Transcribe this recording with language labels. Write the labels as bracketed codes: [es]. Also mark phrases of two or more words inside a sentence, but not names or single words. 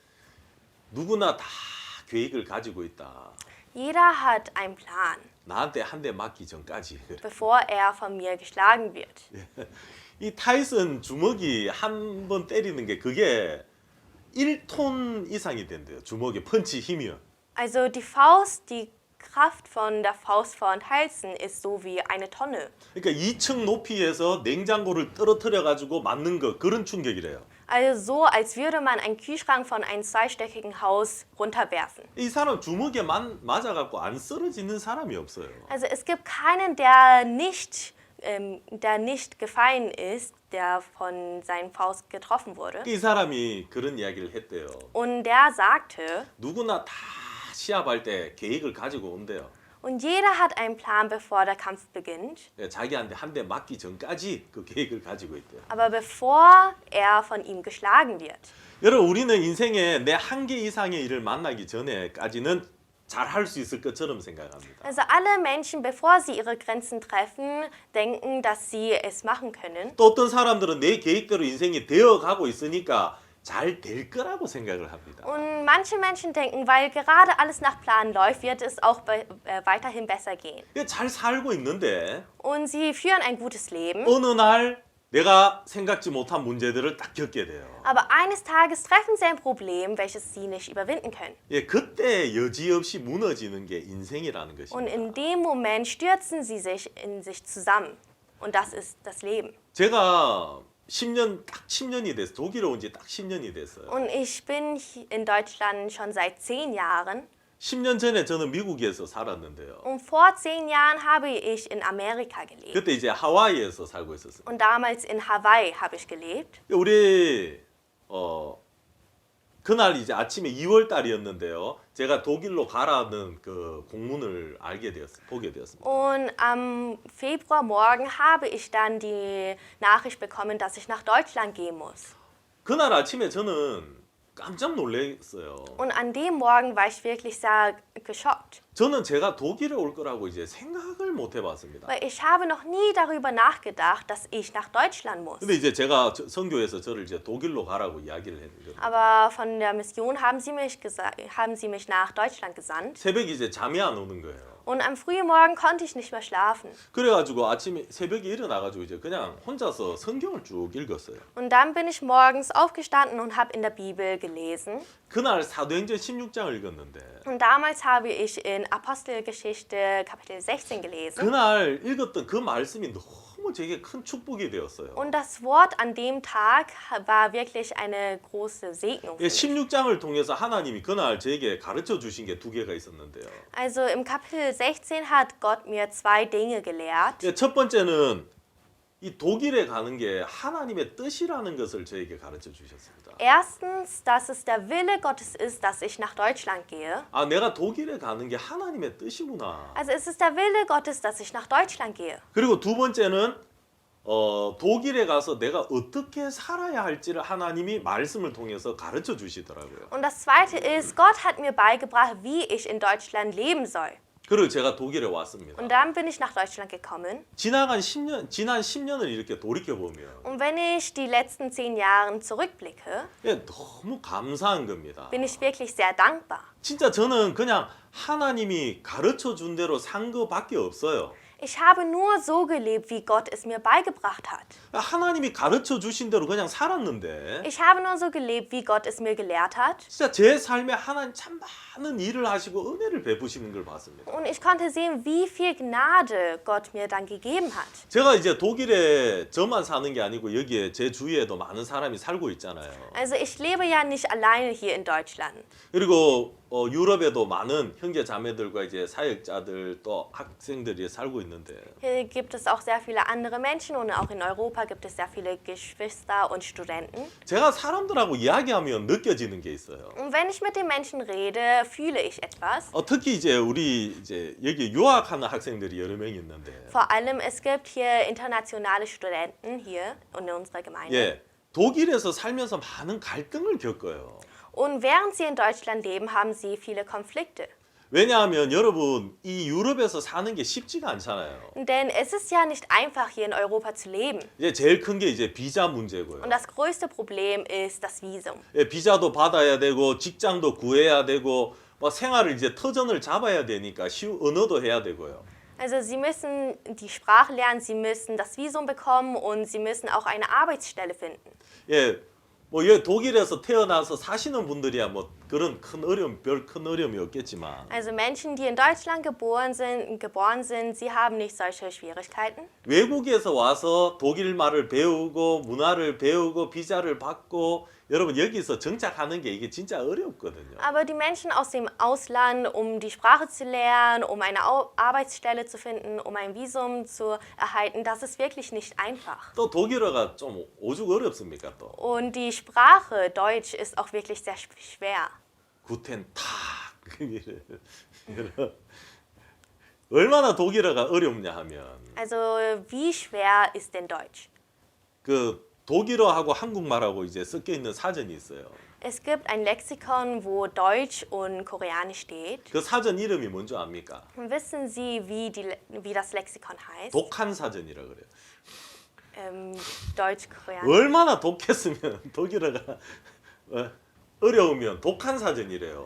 [ko] 누구나 다 계획을 가지고 있다. [de] Jeder hat einen Plan, [ko] 나한테 한 대 맞기 전까지. [de] bevor er von mir geschlagen wird. [ko] 이 타이슨 주먹이 한 번 때리는 게 그게 1톤 이상이 된대요. 주먹의 펀치 힘이요. [de] Also die Kraft von der Faust von Tyson ist so wie eine Tonne. [ko] 그러니까 2층 높이에서 냉장고를 떨어뜨려 가지고 맞는 거 그런 충격이래요. [de] Also so, als würde man einen Kühlschrank von einem zweistöckigen Haus runterwerfen. [ko] 이 사람 주먹에 맞아 갖고 안 쓰러지는 사람이 없어요. [de] Also es gibt keinen, der nicht gefallen ist, der von seinem Faust getroffen wurde. [ko] 이 사람이 그런 이야기를 했대요. [de] Und der sagte, [ko] 누구나 다 시합할 때 계획을 가지고 온대요. [de] und jeder hat einen Plan, bevor der Kampf beginnt. [ko] 자기한테 한 대 맞기 전까지 그 계획을 가지고 있대요. [de] Aber bevor er von ihm geschlagen wird. [ko] 여러분 우리는 인생에 내 한계 이상의 일을 만나기 전에까지는 잘 할 수 있을 것처럼 생각합니다. [de] Also alle Menschen, bevor sie ihre Grenzen treffen, denken, dass sie es machen können. [ko] 또 어떤 사람들은 내 계획대로 인생이 되어가고 있으니까 잘 될 거라고 생각을 합니다. [de] Und manche Menschen denken, weil gerade alles nach Plan läuft, wird es auch weiterhin besser gehen. [ko] 잘 살고 있는데 [de] Und sie führen ein gutes Leben. [ko] 어느 날 내가 생각지 못한 문제들을 딱 겪게 돼요. [de] Aber eines Tages treffen sie ein Problem, welches sie nicht überwinden können. [ko] 예, 그때 여지없이 무너지는 게 인생이라는 [de] Und [ko] 것입니다. [de] in dem Moment stürzen sie sich in sich zusammen. Und das ist das Leben. [ko] 제가 10년이 됐어요. 독일에 온 지 딱 10년이 됐어요. [de] Und ich bin in Deutschland schon seit 10 Jahren. [ko] 10년 전에 저는 미국에서 살았는데요. [de] Und vor 10 Jahren habe ich in Amerika gelebt. [ko] 그때 이제 하와이에서 살고 있었어요. [de] Und damals in Hawaii habe ich gelebt. [ko] 우리 그날 이제 아침에 2월 달이었는데요. 제가 독일로 가라는 그 공문을 보게 되었습니다. [de] Und am Februarmorgen habe ich dann die Nachricht bekommen, dass ich nach Deutschland gehen muss. [ko] 그날 아침에 저는 깜짝 놀랐어요. [de] Und an dem Morgen war ich wirklich sehr geschockt. [ko] 저는 제가 독일에 올 거라고 이제 생각을 못 해봤습니다. [de] Weil ich habe noch nie darüber nachgedacht, dass ich nach Deutschland muss. [ko] 근데 이제 제가 선교에서 저를 이제 독일로 가라고 이야기를 했거든요. [de] Aber von der Mission haben sie mich nach Deutschland gesandt. [ko] 새벽에 이제 잠이 안 오는 거예요. [de] Und am frühen Morgen konnte ich nicht mehr schlafen. [ko] 그래가지고 아침에 새벽에 일어나가지고 이제 그냥 혼자서 성경을 쭉 읽었어요. [de] Und dann bin ich morgens aufgestanden und habe in der Bibel gelesen. [ko] 그날 사도행전 16장을 읽었는데 [de] Und damals habe ich in Apostelgeschichte Kapitel 16 gelesen. [ko] 그날 읽었던 그 말씀이 너무 제게 큰 축복이 되었어요. [de] Und das Wort an dem Tag war wirklich eine große Segnung für [ko] 예, [de] mich. [ko] 16장을 통해서 하나님이 그날 제게 가르쳐 주신 게 2개가 있었는데요. [de] Also im Kapitel 16 hat Gott mir 2 Dinge gelehrt. [ko] 예, 첫 번째는 이 독일에 가는 게 하나님의 뜻이라는 것을 저에게 가르쳐 주셨습니다. [de] Erstens, dass es der Wille Gottes ist, dass ich nach Deutschland gehe. [ko] 아, 내가 독일에 가는 게 하나님의 뜻이구나. [de] Also es ist der Wille Gottes, dass ich nach Deutschland gehe. [ko] 그리고 두 번째는 독일에 가서 내가 어떻게 살아야 할지를 하나님이 말씀을 통해서 가르쳐 주시더라고요. [de] Und das Zweite ist, Gott hat mir beigebracht, wie ich in Deutschland leben soll. [ko] 그리고 제가 독일에 왔습니다. [de] Und dann bin ich nach Deutschland gekommen. [ko] 지난 10년을 이렇게 돌이켜 보면 [de] Und wenn ich die letzten 10 Jahre zurückblicke, [ko] 예, 너무 감사한 겁니다. [de] bin ich wirklich sehr dankbar. [ko] 진짜 저는 그냥 하나님이 가르쳐 준 대로 산 거밖에 없어요. [de] Ich habe nur so gelebt, wie Gott es mir beigebracht hat. [ko] 하나님이 가르쳐 주신 대로 그냥 살았는데 [de] Ich habe nur so gelebt, wie Gott es mir gelehrt hat. [ko] 진짜 제 삶에 하나님 참 많은 일을 하시고 은혜를 베푸시는 걸 봤습니다. [de] Und ich konnte sehen, wie viel Gnade Gott mir dann gegeben hat. [ko] 제가 이제 독일에 저만 사는 게 아니고 여기에 제 주위에도 많은 사람이 살고 있잖아요. [de] Also ich lebe ja nicht alleine hier in Deutschland. [ko] 그리고 유럽에도 많은 형제 자매들과 이제 사역자들 또 학생들이 살고 있는데 [de] Hier gibt es auch sehr viele andere Menschen und auch in Europa gibt es sehr viele Geschwister und Studenten. [ko] 제가 사람들하고 이야기하면 느껴지는 게 있어요. [de] Und wenn ich mit den Menschen rede, fühle ich etwas. [ko] 특히 이제 우리 이제 여기 유학하는 학생들이 여러 명 있는데 [de] Vor allem, es gibt hier internationale Studenten hier in unserer Gemeinde. [ko] 예, 독일에서 살면서 많은 갈등을 겪어요. [de] Und während sie in Deutschland leben, haben sie viele Konflikte. [ko] 왜냐하면 여러분 이 유럽에서 사는 게 쉽지가 않잖아요. [de] Denn es ist ja nicht einfach, hier in Europa zu leben. [ko] 이제 제일 큰 게 이제 비자 문제고요. [de] Und das größte Problem ist das Visum. [ko] 예, 비자도 받아야 되고 직장도 구해야 되고 막 생활을 이제 터전을 잡아야 되니까 언어도 해야 되고요. [de] Also sie müssen die Sprache lernen, sie müssen das Visum bekommen und sie müssen auch eine Arbeitsstelle finden. [ko] 예, 뭐 여기 독일에서 태어나서 사시는 분들이야 뭐 그런 큰 어려움, 별 큰 어려움이 없겠지만 [de] Also Menschen, die in Deutschland geboren sind, sie haben nicht solche Schwierigkeiten. [ko] 외국에서 와서 독일 말을 배우고 문화를 배우고 비자를 받고 여러분 여기서 정착하는 게 이게 진짜 어렵거든요. [de] Aber die Menschen aus dem Ausland, um die Sprache zu lernen, um eine Arbeitsstelle zu finden, um ein Visum zu erhalten, das ist wirklich nicht einfach. [ko] 또 독일어가 좀 오죽 어렵습니까 또. [de] Und die Sprache Deutsch ist auch wirklich sehr schwer. Guten Tag [ko] 얼마나 독일어가 어렵냐 하면 [de] Also wie schwer ist denn Deutsch? [ko] 그 독일어하고 한국말하고 이제 섞여 있는 사전이 있어요. [de] Es gibt ein Lexikon, wo Deutsch und Koreanisch steht. [ko] 그 사전 이름이 뭔지 압니까? [de] Wissen Sie, wie das Lexikon heißt? [ko] 독한 사전이라 그래요. [de] Deutsch, Koreanisch. [ko] 얼마나 독했으면 독일어가 어려우면 독한 사전이래요.